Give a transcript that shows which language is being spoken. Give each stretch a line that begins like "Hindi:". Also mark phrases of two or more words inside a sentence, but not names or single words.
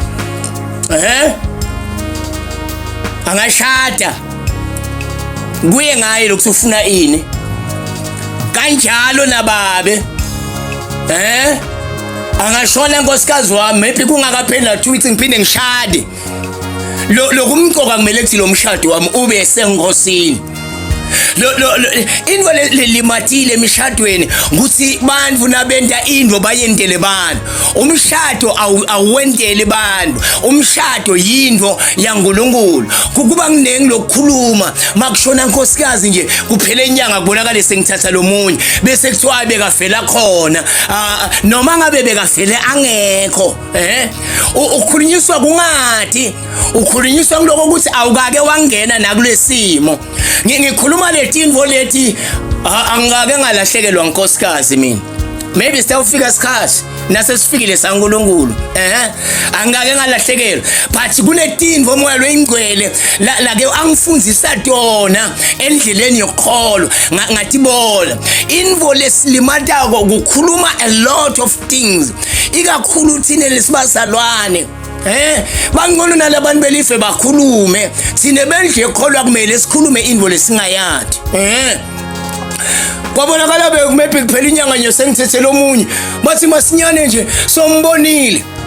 Swati: angashada kuye ngaye lokho ufuna ini kanjalo nababe angashona inkosikazi wami maybe kungakaphela 2 weeks ngiphinde ngishade lokumqoka kumele kuthi lo mshado wami ube senkosini Indvo limatile emishadweni ukuthi bantfu nabenta indvo bayentele bantfu. Umshado awuwentele bantfu. Umshado yindvo yaNkulunkulu. Kuba kunengi lokukhuluma makushona nkosikazi nje kuphela inyanga kubonakala sengithatha lo munye bese kuthiwa bekafela khona. Noma ngabe bekafele angekho. Ukhulunyiswa kungathi ukhulunyiswa kuloko ukuthi awukake wangena nakulesimo. Ngikhuluma letindvo leti angake ngalahlekelwa nkosikazi mina. Maybe sitawufika isikhathi nasesifikile saNkulunkulu angake ngalahlekelwa but kunetindvo moya loyingcwele lake angifundzisa tona endleleni yokukholwa ngathi bona indvo lesilimatako ukukhuluma
English: a lot of things
Swati: ikakhulu thina lesibazalwane bangcono nalabantu belife bakhulume thina bendle ekholwa kumele sikhulume indvo lesingayathi kwabonakala bekumephi kuphela inyanga nje sengithethela omunye bathi masinyane nje sombonile